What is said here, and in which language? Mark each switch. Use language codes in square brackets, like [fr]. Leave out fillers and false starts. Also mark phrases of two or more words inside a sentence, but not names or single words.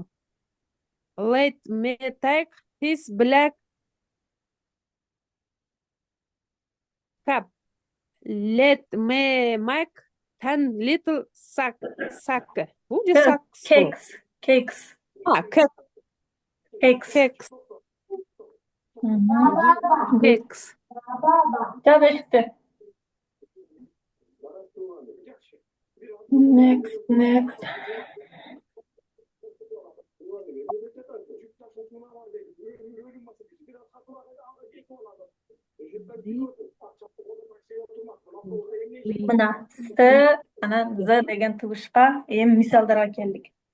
[en] Let me take his black cap. Let me make 10 little sacks. Cakes. Cakes. Cakes. [ky] Жап эшикти. Next. Мына с анан з деген тыбышка эми мисалдарга келдик.